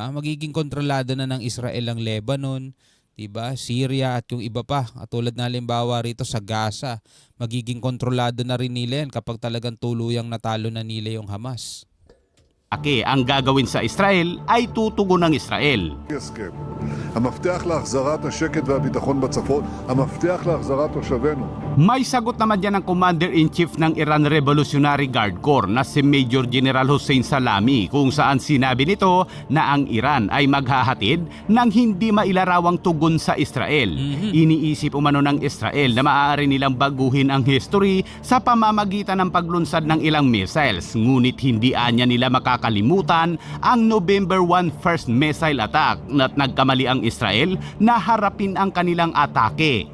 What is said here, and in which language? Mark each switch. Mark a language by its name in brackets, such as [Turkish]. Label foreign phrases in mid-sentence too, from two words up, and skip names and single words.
[Filipino] Magiging kontrolado na ng Israel ang Lebanon, diba? Syria at yung iba pa. Tulad na halimbawa rito sa Gaza. Magiging kontrolado na rin nila yan kapag talagang tuluyang natalo na nila yung Hamas. Ang gagawin sa Israel ay tutugon ng Israel. [Hebrew] הסכם. המפתח להחזרת השקט והביטחון בצפון, המפתח להחזרת תושבינו. [Filipino] May sagot naman dyan ng [English] Commander-in-Chief [Filipino] ng Iran Revolutionary Guard Corps na si Major General Hossein Salami kung saan sinabi nito na ang Iran ay maghahatid ng hindi mailarawang tugon sa Israel. Iniisip umano ng Israel na maaari nilang baguhin ang history sa pamamagitan ng paglunsad ng ilang missiles, ngunit hindi anya nila makakalimutan ang November 1 [English] first missile attack [Filipino] at nagkamali ang Israel na harapin ang kanilang atake.